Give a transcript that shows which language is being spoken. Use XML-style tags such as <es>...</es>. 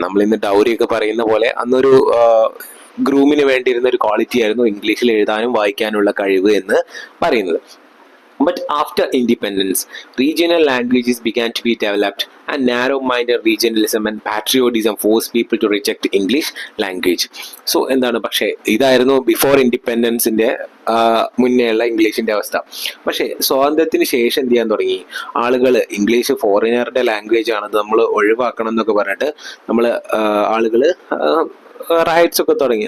<ml>നമ്മൾ ഇന്ന് ഡൗറി ഒക്കെ പറയുന്ന പോലെ അന്നൊരു ഗ്രൂമിന് വേണ്ടിയിരുന്ന ഒരു ക്വാളിറ്റി ആയിരുന്നു ഇംഗ്ലീഷിൽ എഴുതാനും വായിക്കാനുള്ള കഴിവ് എന്ന് പറയുന്നത്.</ml> <en>But after independence, regional languages began to be developed and narrow-minded regionalism and patriotism forced people to reject English language.</en> <ml>So എന്താണ്, പക്ഷേ ഇതായിരുന്നു ബിഫോർ ഇൻഡിപെൻഡൻസിന്റെ മുന്നേയുള്ള ഇംഗ്ലീഷിന്റെ അവസ്ഥ. പക്ഷേ സ്വാതന്ത്ര്യത്തിന് ശേഷം എന്ത് ചെയ്യാൻ തുടങ്ങി ആളുകൾ, ഇംഗ്ലീഷ് ഫോറിനറുടെ ലാംഗ്വേജ് ആണ്, നമ്മൾ ഒഴിവാക്കണം എന്നൊക്കെ പറഞ്ഞിട്ട് ആളുകൾ റൈറ്റ്സ് ഒക്കെ തുടങ്ങി.</ml>